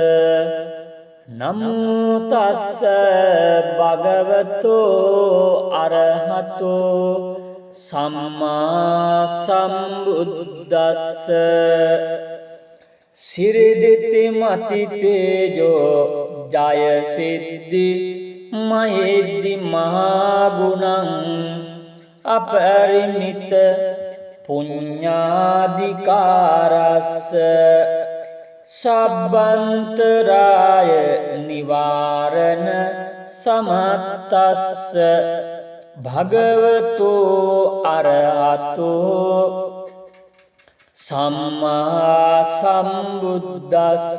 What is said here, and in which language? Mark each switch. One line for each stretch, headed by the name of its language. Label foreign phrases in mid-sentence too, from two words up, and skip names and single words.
Pali: නමෝ තස්ස භගවතෝ අරහතෝ සම්මා සම්බුද්දස්ස. සිරිදිති මතිතේජෝ ජය සිද්ධි මහිද්දි මහගුණං අපරිමිත පුඤ්ඤාධිකාරස්ස. සබ්බන්තරාය නිවාරණ සමත්තස්ස භගවතෝ අරහතෝ සම්මා සම්බුද්දස්ස.